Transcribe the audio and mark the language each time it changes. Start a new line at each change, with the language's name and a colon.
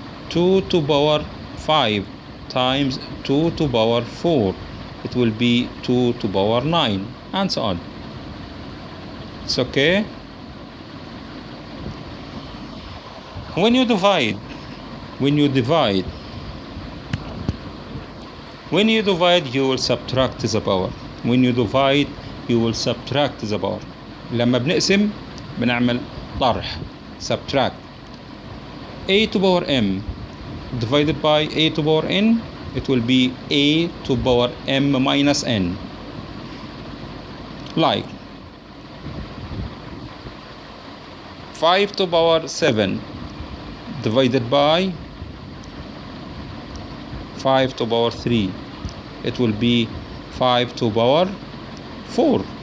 English: 2 to power 5 times 2 to power 4, it will be 2 to power 9, and so on. It's okay? When you divide, you will subtract the power. When you divide, you will subtract the power.
Arabic: لما بنقسم بنعمل طرح،
English: subtract. a to power m divided by a to power n, it will be a to power m minus n. Like 5 to power 7 divided by 5 to power 3, it will be 5 to power 4.